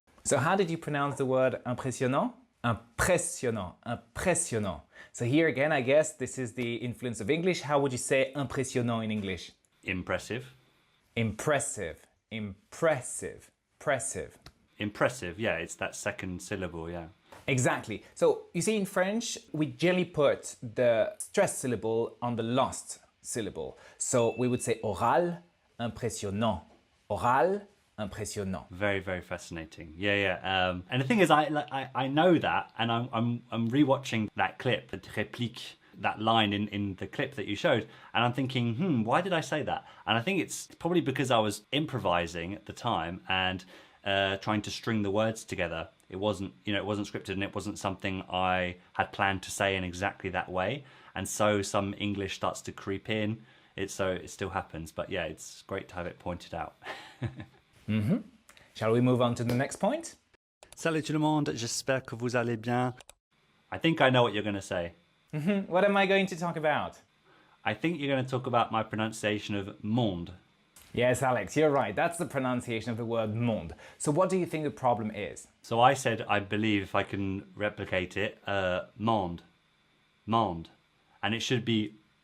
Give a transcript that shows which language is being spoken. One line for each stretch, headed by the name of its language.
English: So how did you pronounce the word impressionnant?
French: Impressionnant, impressionnant.
English: So here again, I guess this is the influence of English. How would you say impressionnant in English? Impressive. Impressive, impressive, impressive. Impressive, yeah, it's that second syllable, yeah. Exactly. So you see in French, we generally put the stressed syllable on the last syllable. So we would say oral, impressionnant.
French: Oral, impressionnant.
English: Very, very fascinating. Yeah. And the thing is, I know that, and I'm rewatching that clip, the réplique, that line in the clip that you showed, and I'm thinking, why did I say that? And I think it's probably because I was improvising at the time and trying to string the words together. It wasn't scripted, and it wasn't something I had planned to say in exactly that way. And so some English starts to creep in. It still happens, but yeah, it's great to have it pointed out. Shall we move on to the next point?
French: Salut tout le monde, j'espère que vous allez bien.
English: I think I know what you're going to say. What am I going to talk about? I think you're going to talk about my pronunciation of monde. Yes, Alex, you're right. That's the pronunciation of the word monde. So what do you think the problem is? So I said, I believe if I can replicate it, monde. Monde. And it should be